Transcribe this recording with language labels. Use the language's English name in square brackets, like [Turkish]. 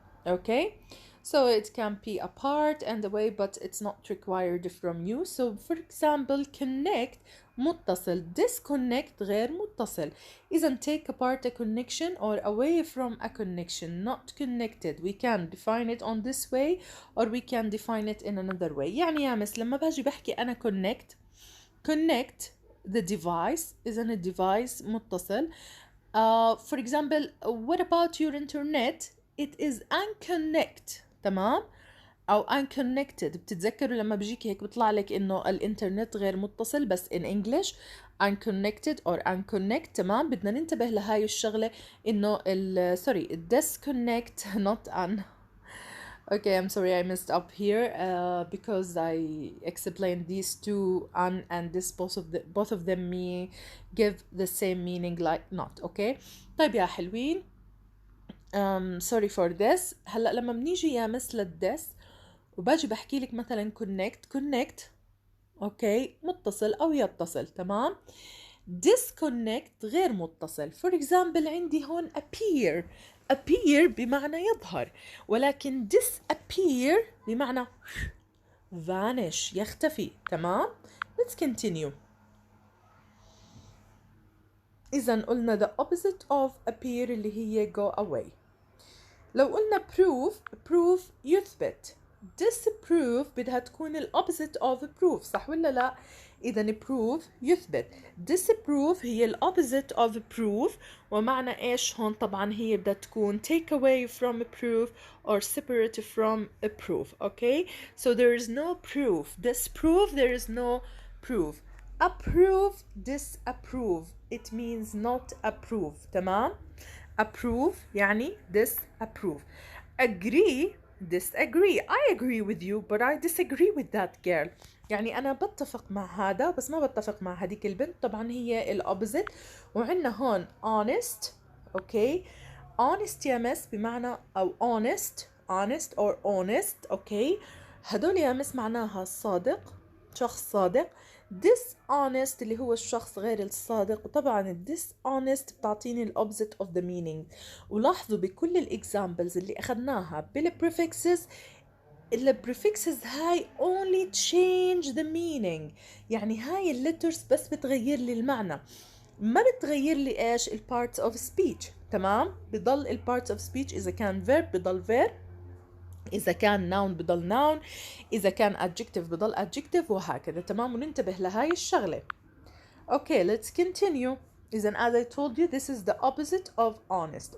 [English] Okay, so it can be apart and away but it's not required from you. So for example connect [Arabic] متصل، [English] disconnect [Arabic] غير متصل. [English] إذا take apart a connection or away from a connection, not connected. We can define it on this way or we can define it in another way. [Arabic] يعني يا مس لما باجي بحكي أنا [English] connect the device، [Arabic] إذا الديفايس متصل. [English] For example what about your internet؟ it is unconnect. [Arabic] تمام، أو unconnected. بتتذكروا لما بيجيك هيك بيطلع لك إنه الإنترنت غير متصل بس [English] in English unconnected or unconnect. [Arabic] تمام، بدنا ننتبه لهاي الشغلة إنه [English] disconnect not un. Okay, I'm sorry I messed up here because I explained these two un and this both of them give the same meaning like not. Okay. [Arabic] طيب يا حلوين. [English] sorry for this. [Arabic] هلا لما بنيجي يا مثل this وباجي بحكي لك مثلا connect اوكي متصل او يتصل. تمام، disconnect غير متصل. [English] for example [Arabic] عندي هون appear بمعنى يظهر، ولكن disappear بمعنى vanish يختفي. [English] تمام، let's continue. [Arabic] إذا قلنا [English] the opposite of appear [Arabic] اللي هي [English] go away. [Arabic] لو قلنا prove يثبت. disprove بدها تكون ال [English] opposite of prove، [Arabic] صح ولا لا؟ إذا prove يثبت. disprove هي ال opposite of prove، ومعنى إيش هون؟ طبعا هي بدها تكون [English] take away from prove [Arabic] or separate from prove. [English] Okay, so there is no proof. disprove there is no proof. approve disapprove it means not approve. [Arabic] تمام، approve يعني disapprove. [English] agree disagree. I agree with you but I disagree with that girl. [Arabic] يعني أنا بتفق مع هذا بس ما بتفق مع هذيك البنت. طبعا هي الأوبزيت. وعندنا هون honest. [English] okay honest يا miss بمعنى أو honest or honest. okay [Arabic] هدول يا مس معناها صادق، شخص صادق. dishonest اللي هو الشخص غير الصادق، وطبعا ال dishonest بتعطيني ال [English] opposite of the meaning. [Arabic] ولاحظوا بكل الاكزامبلز اللي اخذناها بالprefixes، البريفكسز هاي [English] only change the meaning، [Arabic] يعني هاي الليترز بس بتغير لي المعنى، ما بتغير لي ايش البارتس اوف سبيتش. تمام، بضل البارتس اوف سبيتش، اذا كان verb بضل verb، إذا كان noun بضل noun، إذا كان adjective بضل adjective، وهكذا. تمام، وننتبه لهاي الشغلة. [English] Okay, let's continue. إذن as I told you, this is the opposite of honest.